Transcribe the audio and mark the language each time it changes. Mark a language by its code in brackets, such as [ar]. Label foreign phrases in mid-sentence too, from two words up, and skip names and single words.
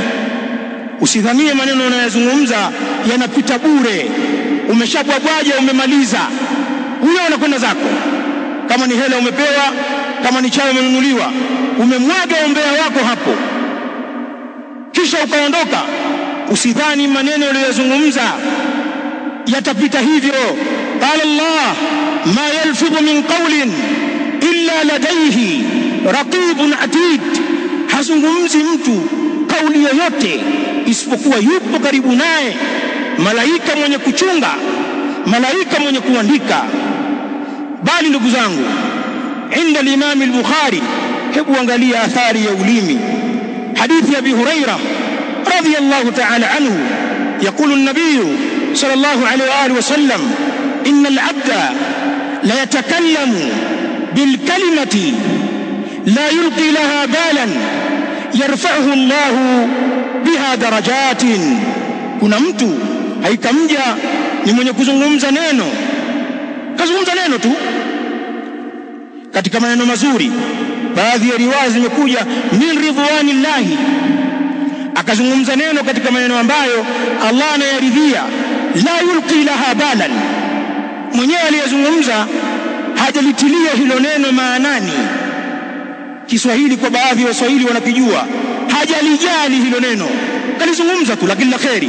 [sw] Usidhanie maneno unayozungumza yanapita bure, umeshabwabwaja umemaliza, huyo unakwenda zako. Kama ni hela umepewa, kama ni chai umenunuliwa, umemwaga umbea wako hapo kisha ukaondoka. Usidhani maneno uliyozungumza yatapita hivyo. [ar] قال الله ما يلفظ من قول إلا لديه رقيب عتيد, [sw] hazungumzi mtu kauli yoyote isipokuwa yupo karibu naye malaika mwenye kuchunga, malaika mwenye kuandika. Bali ndugu zangu, [ar] عند الإمام البخاري, [sw] hebu angalia athari ya ulimi. Hadithi ya [ar] Abi Hurairah رضي الله تعالى عنه, يقول النبي صلى الله عليه وآله وسلم, إن العبد لا يتكلم بالكلمة لا يلقي لها بالا يرفعه الله بها درجات. [sw] Kuna mtu haikamja ni mwenye kuzungumza neno, kazungumza neno tu katika maneno mazuri. Baadhi ya riwaya zimekuja [ar] من رضوان الله, [sw] akazungumza neno katika maneno ambayo Allah anayaridhia, [ar] لا يلقي لها بالا, [sw] mwenyewe aliyezungumza hajalitilia hilo neno maanani, Kiswahili kwa baadhi ya Waswahili wanakijua, hajalijali hilo neno, kalizungumza tu, lakini la kheri.